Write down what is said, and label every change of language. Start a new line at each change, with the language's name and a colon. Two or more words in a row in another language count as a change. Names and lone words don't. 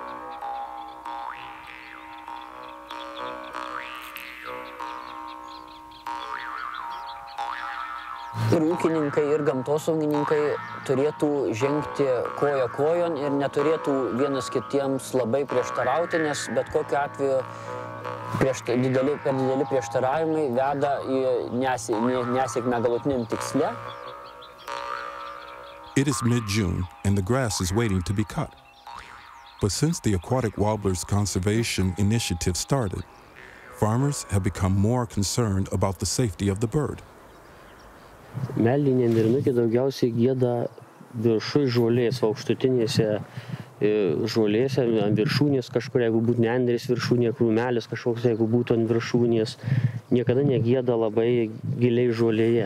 Lithuanian: Ir ūkininkai, ir gamtosaugininkai turėtų žengti koja kojon ir neturėtų vienas kitiems labai prieštarauti, nes bet kokiu atveju per dideli prieštaravimai veda į nesėkmę galutiniam tiksle.
English: It is mid-June and the grass is waiting to be cut. But since the Aquatic Warbler's conservation initiative started, farmers have become more concerned about the safety of the bird.
Lithuanian: Meliniai nendrinukiai daugiausiai gieda viršuj žolės, aukštutinėse žolėse, ant viršūnės kažkur, jeigu būtų nendrės viršūnė, krūmelis kažkoks, jeigu būtų ant viršūnės, niekada negieda labai giliai žolėje.